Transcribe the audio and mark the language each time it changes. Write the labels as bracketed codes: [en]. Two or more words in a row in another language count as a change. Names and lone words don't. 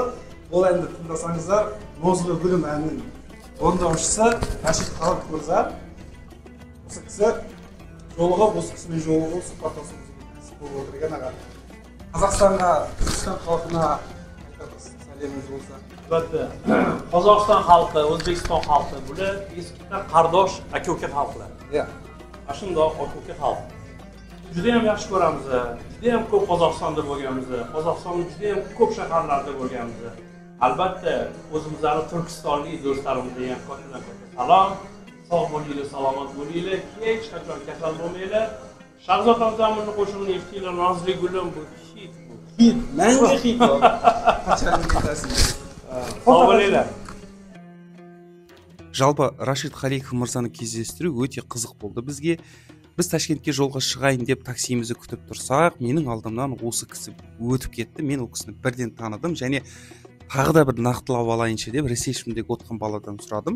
[kk] Ол әнді тыңдасаңыздар, Нозлы гүлім әнінің орындаушысы Рашид Халиков мырза. Осы кісі осы кісімен жолығып сұхбаттасуымыз болып отыр екен аға. Қазақстанға, Түркістан халқына сәлеміңіз болса. [uz] Qozog'iston xalqi, O'zbekiston xalqi bular eskidan qardosh aka-uka xalqlar. Shundoq aka-uka xalq. Juda ham yaxshi ko'ramiz. Juda ham ko'p Qozog'istonda bo'lganmiz. Qozog'istonning juda ham ko'p shaharlarida bo'lganmiz. Albatta, o'zimizning turkistonlik do'stlarimizga ham katta salom. Sog' bo'linglar, salomat bo'linglar, hech qachon kasal bo'lmanglar. Shahzod Abdumomini qo'shig'ini eshitdinglar, Nozli gulim bu hit. Mangu hit. Qachon aytasiz? Sog' bo'linglar. [kk] Жалпы Рашид Халиков мырзаны кездестіру өте қызық болды бізге. Біз Ташкентке жолға шығайын деп таксиімізді күтіп тұрсақ, менің алдымнан осы кісі өтіп кетті. Мен ол кісіні бірден таныдым және тағы да бір нақтылап алайыншы деп ресепшндегі отқан баладан сұрадым.